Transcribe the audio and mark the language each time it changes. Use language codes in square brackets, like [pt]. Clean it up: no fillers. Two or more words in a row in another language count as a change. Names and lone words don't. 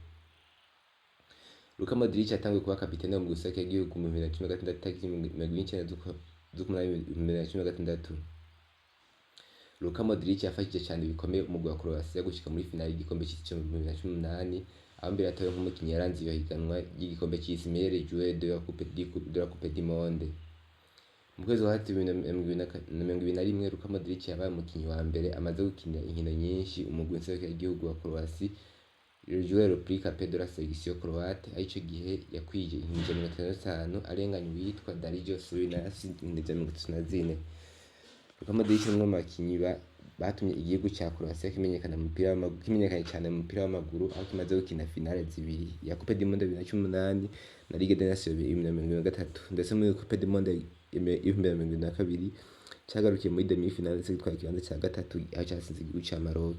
[rn] LUCA MODRIC yatanguye kuba kapitene mu gusohoka igihugu mu 2016 tariki 29 z'ukwa16. LUCA MODRIC yafashije cyane bikomeye umugwi wa Croatia gushika muri finale y'igikombe c'isi cyo mu 2018, aho mbere yatowe nk'umukinyi yaranze iyo higanwa ry'igikombe c'isi [fr] meilleur joueur de la Coupe du Monde. [rn] Mu kwezi kwa 2021 LUCA MODRIC yabaye umukinyi wa mbere amaze gukinira inkino nyinshi umugwi w'igihugu wa Croatia, [fr] le joueur le plus capé de la sélection croate, [rn] ico gihe yakwije inkino 55 arenganya uwitwa Dario Saric indetse mu 34. LUCA MODRIC ni umwe mu bakinyi batumye igihugu ca Croatia kimenyekana cyane mu mupira w'amaguru, aho kimaze gukina finale zibiri ya Coupe du Monde 2018 na Ligue des Nations 2023 ndetse muri Coupe du Monde 2022 cyagarukiye muri demi-finale ndetse gitwara ikibanza ca gatatu aho cyasinze igihugu ca Maroc.